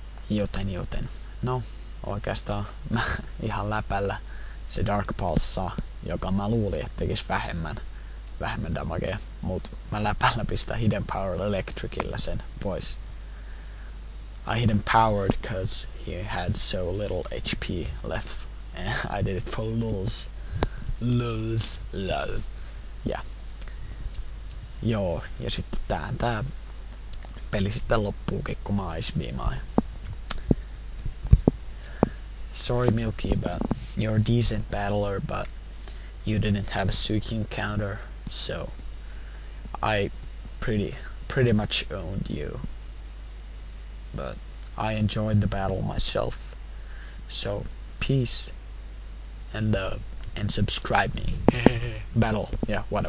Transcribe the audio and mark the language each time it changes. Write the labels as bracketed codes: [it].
[fi] Joten. No, oikeastaan mä ihan läpällä se Dark Pulse, joka mä luulin, että tekisi vähemmän damagea, mutta mä läpällä pistän Hidden Power Electricillä sen pois. [en] I hit him powered because he had so little HP left, and I did it for lulz. Lol. Yeah. [fi] Joo, ja sitten tää peli sitten loppuukin, kun mä Ice Beamaan. [en] Sorry Milky, but you're a decent battler, but you didn't have a Suicune counter, so I pretty much owned you. But I enjoyed the battle myself, so peace and love, and subscribe me. Battle, yeah, whatever.